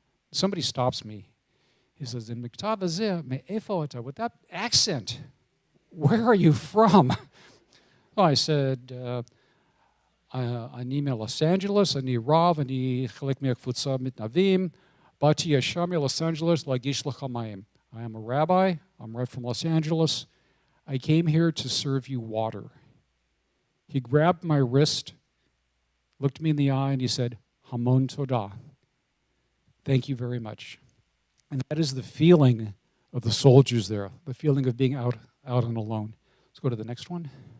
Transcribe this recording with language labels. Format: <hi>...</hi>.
<en>Somebody stops me. He says, with that accent, where are you from? Oh, I said,</en> <he>אני מלוס אנג'לס, אני רב, אני חלק מהקבוצה מתנדבים, באתי ישר מלוס אנג'לס להגיש לך מים.</he> <en>I am a rabbi, I'm right from Los Angeles. I came here to serve you water. He grabbed my wrist, looked me in the eye, and he said,</en> <he>Hamon Todah.</he> <en>Thank you very much. And that is the feeling of the soldiers there, the feeling of being out and alone. Let's go to the next one.</en>